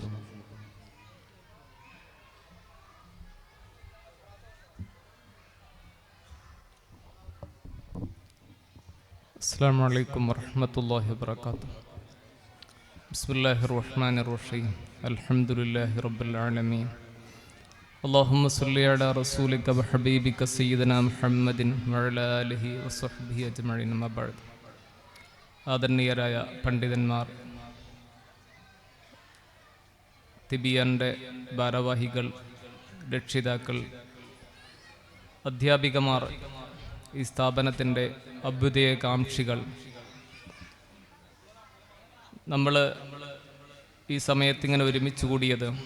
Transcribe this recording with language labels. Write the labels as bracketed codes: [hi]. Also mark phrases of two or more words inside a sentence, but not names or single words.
[ar] السلام عليكم ورحمة الله وبركاته. بسم الله الرحمن الرحيم. الحمد لله رب العالمين. اللهم صل على رسولك وحبيبك سيدنا محمد وعلى آله وصحبه أجمعين. ما بعد. [ml] ആദരണീയരായ പണ്ഡിതന്മാർ, തിബിയാൻ്റെ ഭാരവാഹികൾ, രക്ഷിതാക്കൾ, അധ്യാപികമാർ, ഈ സ്ഥാപനത്തിൻ്റെ അഭ്യുദയകാംക്ഷികൾ, നമ്മൾ ഈ സമയത്തിങ്ങനെ ഒരുമിച്ച് കൂടിയത്